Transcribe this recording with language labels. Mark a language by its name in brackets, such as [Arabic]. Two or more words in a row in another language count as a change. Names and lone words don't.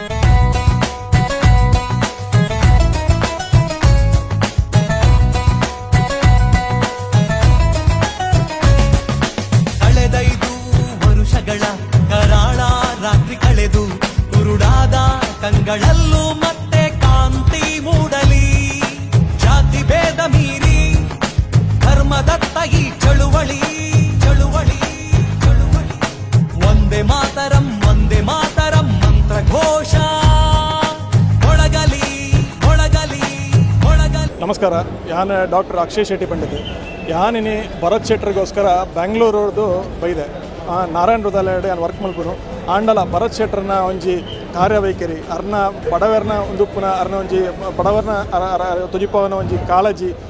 [Kannada] ಕರಾಳ ರಾತ್ರಿ ಕಳೆದು ಕುರುಡಾದ ಕಂಗಳಲ್ಲೂ ಮತ್ತೆ ಕಾಂತಿ ಮೂಡಲಿ. ಜಾತಿ ಭೇದ ಮೀರಿ ಧರ್ಮದತ್ತ ಈ ಚಳುವಳಿ ಒಂದೇ ಮಾತರಂ ಮಂತ್ರ ಘೋಷ ಒಳಗಲಿ. [Tulu] ನಮಸ್ಕಾರ, ಯಾನ್ ಡಾಕ್ಟರ್ ಅಕ್ಷಯ್ ಶೆಟ್ಟಿ ಪಂಡಿತ್. ಯಾನಿನಿ ಭರತ್ ಶೆಟ್ಟರಿಗೋಸ್ಕರ ಬೆಂಗಳೂರದು ಬೈದೆ ನಾರಾಯಣ ಹೃದಯಾಲಯ ವರ್ಕ್ ಮಲ್ಪುನು ಆಂಡಲ ಭರತ್ ಶೆಟ್ಟರ್ನ ಒಂಜಿ ಕಾರ್ಯವೈಖರಿ ಅರ್ನ ಬಡವರ್ನ ಉಂದುಪ್ಪುನ ಅರ್ನ ಒಂಜಿ ಬಡವರ್ನ ತುಜಿಪವನ ಒಂಜಿ ಕಾಳಜಿ